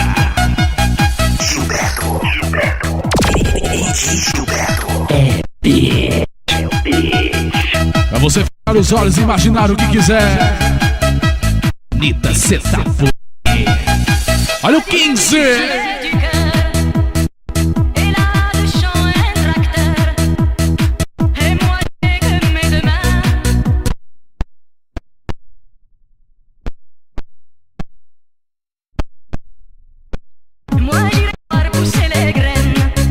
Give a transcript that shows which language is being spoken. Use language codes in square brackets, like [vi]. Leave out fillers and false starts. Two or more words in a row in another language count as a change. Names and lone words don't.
[pt] Gilberto. Pra você fechar os olhos e imaginar o que quiser. Anitta, cê tá fluindo. Olha o 15. [fr] Et là, le chant est un tracteur. Et moi, j'ai que mes deux mains. Moi, j'irai voir pousser les graines.